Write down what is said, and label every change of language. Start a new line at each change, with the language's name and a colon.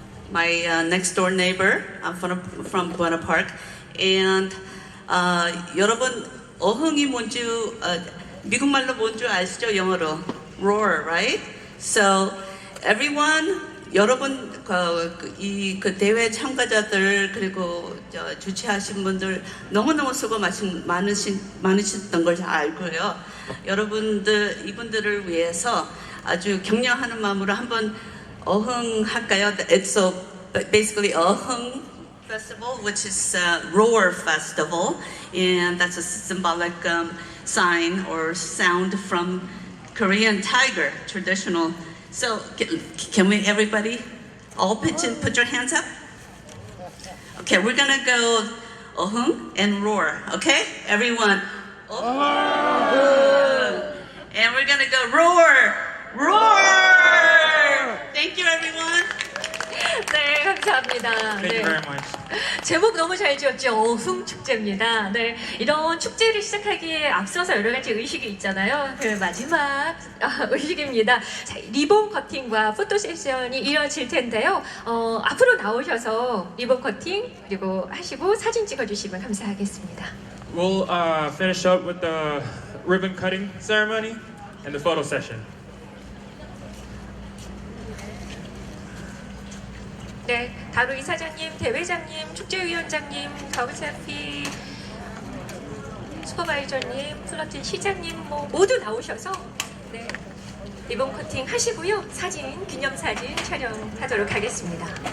English: My next door neighbor, I'm from Buena Park.
Korean: And 여러분, 어흥이 뭔지, 미국말로 뭔지 아시죠? 영어로.
English: Roar, right? So, everyone,
Korean: 여러분, 그 대회 참가자들, 그리고 주최하신 분들 너무너무 수고 많으셨던 걸 잘 알고요. 여러분들, 이분들을 위해서 아주 격려하는 마음으로 한번 어흥 할까요?
English: It's basically 어흥 festival, which is Roar Festival, and that's a symbolic sign or sound from Korean tiger, traditional. So can we, everybody, all pitch in, put your hands up? Okay, we're gonna go 어흥 and roar, okay? Everyone, 어흥. And we're gonna go roar, roar. Thank you, everyone.
Korean: 네, 감사합니다.
English: Thank you very much.
Korean: 제목 너무 잘 지었죠. 어흥 축제입니다. 네, 이런 축제를 시작하기에 앞서서 여러 가지 의식이 있잖아요. 그 마지막 의식입니다. 자, 리본 커팅과 포토 세션이 이어질 텐데요. 앞으로 나오셔서 리본 커팅 그리고 하시고 사진 찍어주시면 감사하겠습니다.
English: We'll finish up with the ribbon cutting ceremony and the photo session.
Korean: 네, 다루 이사장님, 대회장님, 축제위원장님, 가우세피 슈퍼바이저님, 플러튼 시장님 모두 나오셔서 네, 리본 커팅 하시고요. 사진, 기념사진 촬영하도록 하겠습니다.